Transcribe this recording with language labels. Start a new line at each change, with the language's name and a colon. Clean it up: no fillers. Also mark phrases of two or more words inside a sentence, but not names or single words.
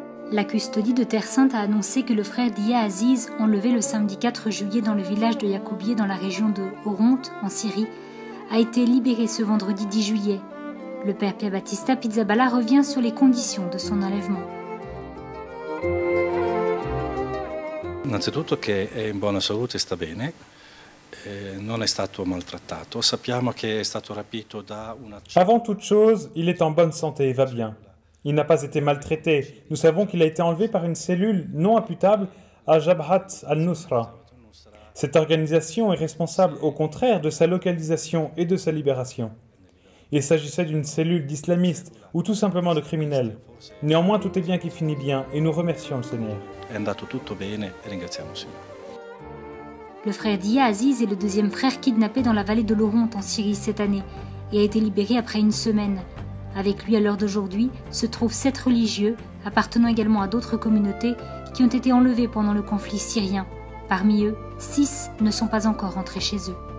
French: La custodie de Terre Sainte a annoncé que le frère Dia Aziz, enlevé le samedi 4 juillet dans le village de Yacoubieh dans la région de Oronte, en Syrie, a été libéré ce vendredi 10 juillet. Le père Pierbattista Pizzaballa revient sur les conditions de son enlèvement.
Italian: Innanzitutto che è in buona salute e sta bene, non è stato maltrattato. Sappiamo che è stato rapito da una...
French: Avant toute chose, il est en bonne santé et va bien. Il n'a pas été maltraité. Nous savons qu'il a été enlevé par une cellule non imputable à Jabhat al-Nusra. Cette organisation est responsable au contraire de sa localisation et de sa libération. Il s'agissait d'une cellule d'islamistes ou tout simplement de criminels. Néanmoins, tout est bien qui finit bien et nous remercions le Seigneur.
Italian: È andato tutto bene e ringraziamo il Signore.
French: Le frère Dia Aziz est le deuxième frère kidnappé dans la vallée de l'Oronte en Syrie cette année et a été libéré après une semaine. Avec lui à l'heure d'aujourd'hui se trouvent 7 religieux, appartenant également à d'autres communautés, qui ont été enlevés pendant le conflit syrien. Parmi eux, 6 ne sont pas encore rentrés chez eux.